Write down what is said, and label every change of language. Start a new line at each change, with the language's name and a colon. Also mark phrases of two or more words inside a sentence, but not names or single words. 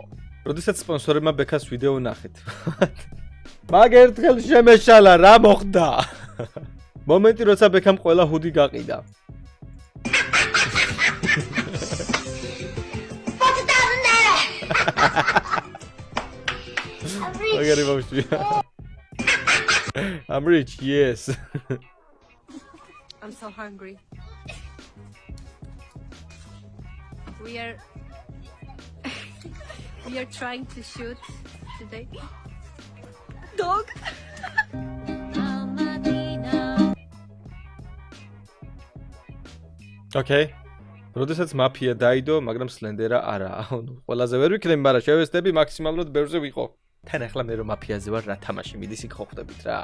Georgian: როდესაც სპონსორებმა ბექას ვიდეო ნახეთ. მაგ ერთხელ შემეშალა რა მოხდა? მომენტი როცა ბექამ ყველა ჰუდი გაყიდა. მაგარი ბავშვია.
English: I'm rich, yes. I'm so hungry. We are trying to shoot today. Dog. Okay.
Georgian: როდესაც მაფია დაიდო, მაგრამ სლენდერა არა. ყველაზე ვერ ვიქნები, მაგრამ შევესწრები მაქსიმალურად ბევრზე ვიყო. თან ახლა მე რომ მაფიაზე ვარ, რა თამაში მიდის იქ ხო ხვდებით რა.